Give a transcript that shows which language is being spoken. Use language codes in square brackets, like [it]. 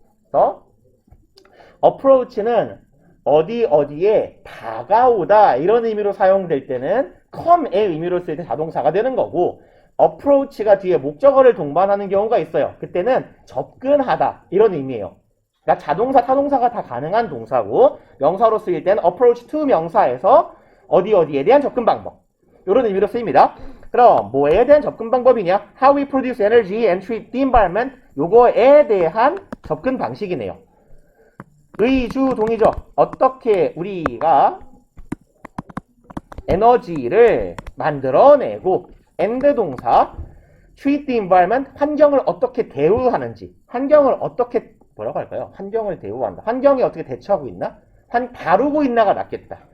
[ko] 그래서 approach는 어디에 다가오다 이런 의미로 사용될 때는 come의 의미로 쓸 때 자동사가 되는 거고 approach가 뒤에 목적어를 동반하는 경우가 있어요. 그때는 접근하다 이런 의미예요. 그러니까 자동사, 타동사가 다 가능한 동사고 명사로 쓰일 때는 approach to 명사에서 어디에 대한 접근 방법 이런 의미로 쓰입니다. 그럼 뭐에 대한 접근 방법이냐? [en] How we produce energy and treat the environment [ko] 요거에 대한 접근 방식이네요. 의주 동이죠. 어떻게 우리가 에너지를 만들어내고 and 동사 [en] treat the environment [ko] 환경을 어떻게 대우하는지 환경을 어떻게 뭐라고 할까요? 환경을 대우한다. 환경에 어떻게 대처하고 있나? 다루고 있나가 낫겠다.